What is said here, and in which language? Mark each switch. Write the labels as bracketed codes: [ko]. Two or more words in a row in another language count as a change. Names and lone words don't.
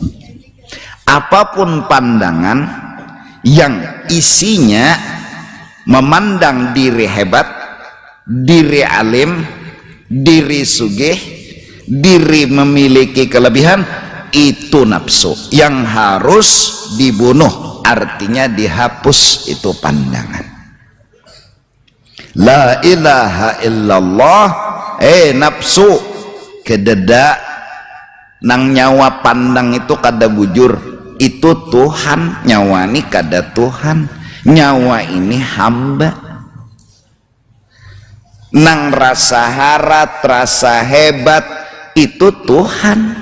[id] Apapun pandangan yang isinya memandang diri hebat, diri alim, diri sugih, diri memiliki kelebihan, itu nafsu yang harus dibunuh, artinya dihapus itu pandangan. [ar] La ilaha illallah, [bjn] nafsu kededa nang nyawa pandang itu kada bujur, itu Tuhan, nyawa ini kada Tuhan, nyawa ini hamba. Nang rasa harat, rasa hebat itu Tuhan.